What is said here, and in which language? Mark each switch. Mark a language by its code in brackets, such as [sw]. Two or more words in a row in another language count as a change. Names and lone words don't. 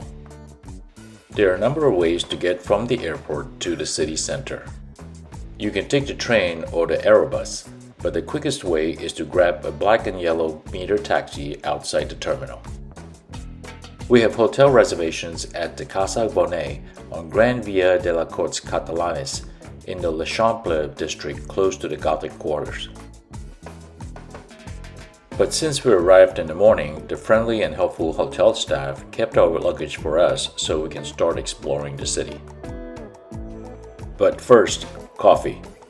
[en] There are a number of ways to get from the airport to the city center. You can take the train or the Aerobus, but the quickest way is to grab a black and yellow meter taxi outside the terminal. We have hotel reservations at the Casa Bonet on Gran Via de la Corts Catalanes in the L'Eixample district close to the Gothic Quarters. But since we arrived in the morning, the friendly and helpful hotel staff kept our luggage for us so we can start exploring the city. But first, coffee.